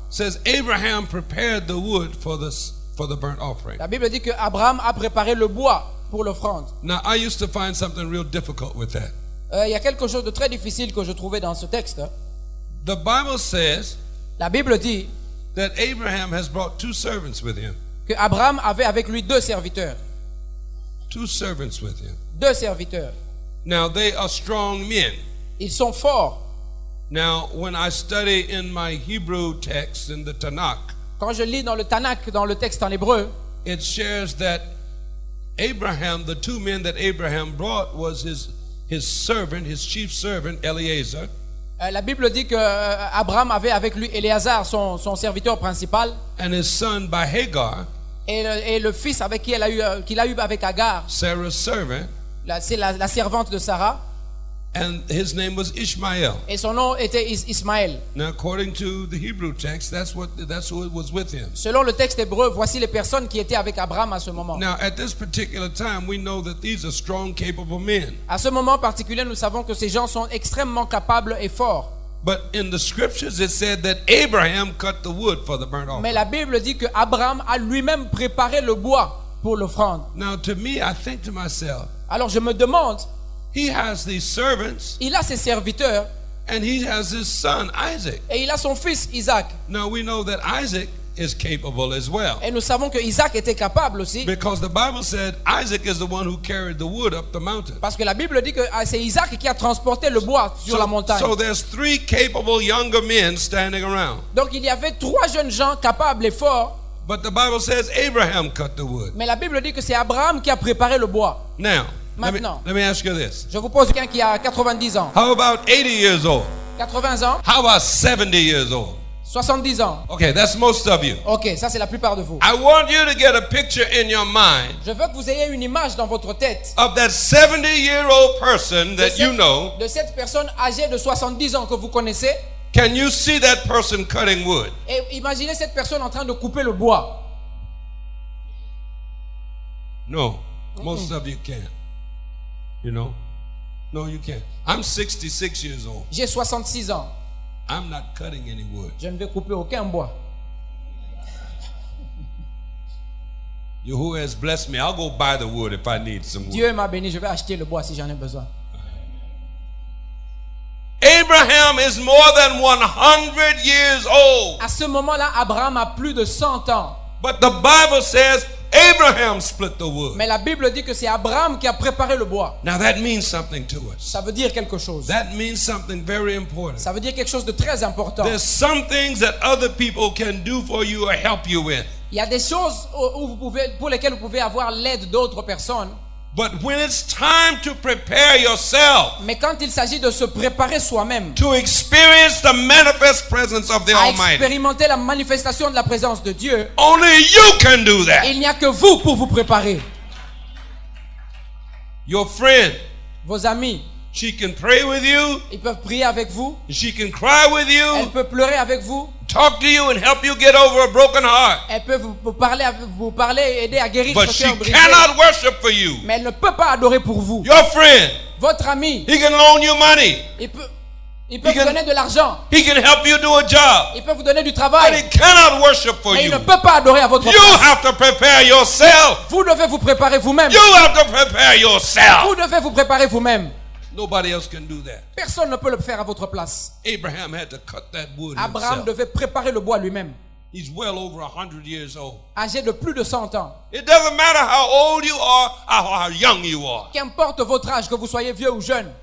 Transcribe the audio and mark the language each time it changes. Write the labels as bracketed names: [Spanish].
[English] says Abraham prepared the wood for the burnt offering. [French] La Bible dit que Abraham a préparé le bois pour l'offrande. [English] Now I used to find something real difficult with that. [French] Il y a quelque chose de très difficile que je trouvais dans ce texte. [English] The Bible says [French] La Bible dit [English] that Abraham has brought two servants with him. [French] que Abraham avait avec lui deux serviteurs. [English] Two servants with him. [French] Deux serviteurs. [English] Now they are strong men. [French] Ils sont forts. [English] Now when I study in my Hebrew text in the Tanakh, [French] Quand je lis dans le Tanakh, dans le texte en hébreu, [English] it shares that Abraham, the two men that Abraham brought was his servant, his chief servant, Eliezer, [French] la Bible dit que Abraham avait avec lui Éléazar, son serviteur principal, [English] and his son by Hagar, [French] et le fils avec qui qu'il a eu avec Agar, [English] Sarah's servant, [French] c'est la servante de Sarah, [English] and his name was Ishmael. [French] et son nom était Ismaël. [English] Now, according to the Hebrew text, that's who was with him. [French] Selon le texte hébreu, voici les personnes qui étaient avec Abraham à ce moment. [English] Now, at this particular time, we know that these are strong, capable men. [French] À ce moment particulier, nous savons que ces gens sont extrêmement capables et forts. [English] But in the scriptures, it said that Abraham cut the wood for the burnt [French] Mais la Bible dit que Abraham a lui-même préparé le bois pour l'offrande. [English] Now, to me, I think to myself, [French] Alors je me demande, [English] he has these servants, [French] il a ses serviteurs [English] and he has his son Isaac. [French] et il a son fils Isaac. [English] Now we know that Isaac is capable as well, [French] Et nous savons que Isaac était capable aussi. [English] because the Bible said Isaac is the one who carried the wood up the mountain. [French] Parce que la Bible dit que c'est Isaac qui a transporté le bois sur la montagne. [English] So there's three capable younger men standing around. [French] Donc il y avait trois jeunes gens capables et forts. [English] But the Bible says Abraham cut the wood. [French] Mais la Bible dit que c'est Abraham qui a préparé le bois. [English] Now, let [French] Maintenant. [English] me ask you this. [French] Je vous pose quelqu'un qui a 90 ans. [English] How about 80 years old? [French] 80 ans. [English] How about 70 years old? [French] 70 ans. [English] Okay, that's most of you. [French] Ok, ça c'est la plupart de vous. [English] I want you to get a picture in your mind [French] Je veux que vous ayez une image dans votre tête [English] of that 70-year-old person that you know. [French] de cette personne âgée de 70 ans que vous connaissez. [English] Can you see that person cutting wood? [French] Et imaginez cette personne en train de couper le bois. [English] No, most of you can't. You know? No, you can't. I'm 66 years old. [French] J'ai 66 ans. [English] I'm not cutting any wood. [French] Je ne vais couper aucun bois. [English] Who has blessed me? I'll go buy the wood if I need some wood. [French] Dieu m'a béni, je vais acheter le bois si j'en ai besoin. [English] Abraham is more than 100 years old. [French] À ce moment-là, Abraham a plus de 100 ans. [English] But the Bible says Abraham split the wood. [French] Mais la Bible dit que c'est Abraham qui a préparé le bois. [English] Now that means something to us. [French] Ça veut dire quelque chose. [English] That means something very important. [French] Ça veut dire quelque chose de très important. [English] There's some things that other people can do for you or help you with. [French] Il y a des choses pour lesquelles vous pouvez avoir l'aide d'autres personnes. [English] But when it's time to prepare yourself [French] Mais quand il s'agit de se préparer soi-même [English] to experience the manifest presence of the [French] à [English] Almighty, [French] expérimenter la manifestation de la présence de Dieu, [English] only you can do that. [French] il n'y a que vous pour vous préparer. [English] Your friend, [French] Vos amis, [English] she can pray with you, [French] ils peuvent prier avec vous, [English] she can cry with [French] elle [English] you, [French] peut pleurer avec vous, [English] talk to you and help you get over a broken heart. [French] elle peut vous parler et aider à guérir [English] But [French] ce [English] she [French] cœur brisé. [English] cannot worship for you. [French] Mais elle ne peut pas adorer pour vous. [English] Your friend, [French] Votre ami, [English] he can loan you money. [French] il peut [English] He [French] vous [English] can- [French] donner de l'argent, [English] He can help you do a job. [French] il peut vous donner du [English] But [French] travail, [English] he cannot worship for [French] mais il ne peut pas adorer à votre [English] You [French] place. [English] have to prepare yourself. [French] Vous devez vous préparer vous-même. [English] You have to prepare yourself. [French] Vous devez vous préparer vous-même. [English] Nobody else can do that. [French] Personne ne peut le faire à votre place. [English] Abraham had to cut that wood [French] Abraham [English] himself. [French] devait préparer le bois lui-même, [English] He's well over 100 years old. [French] âgé de plus de 100 ans. [English] It doesn't matter how old you are or how young you are. [French] Qu'importe votre âge, que vous soyez vieux ou jeune,